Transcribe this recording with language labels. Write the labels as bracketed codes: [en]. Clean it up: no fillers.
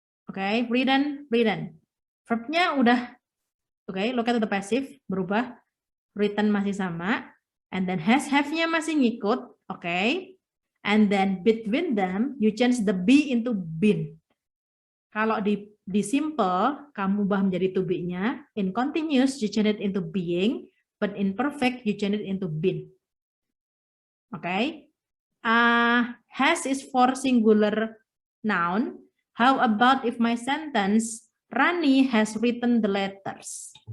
[en] Okay, written, written. [id] Verbnya udah, [en] okay, look at the passive, berubah. [id] Written masih sama. [en] And then has, [id] have-nya masih ngikut, okay. [en] And then between them, you change the be into been. [id] Kalau di simple, kamu ubah menjadi to be-nya. [en] In continuous, you change it into being. But in perfect, you change it into been. Okay. Has is for singular noun. How about if my sentence, Rani has written the letters?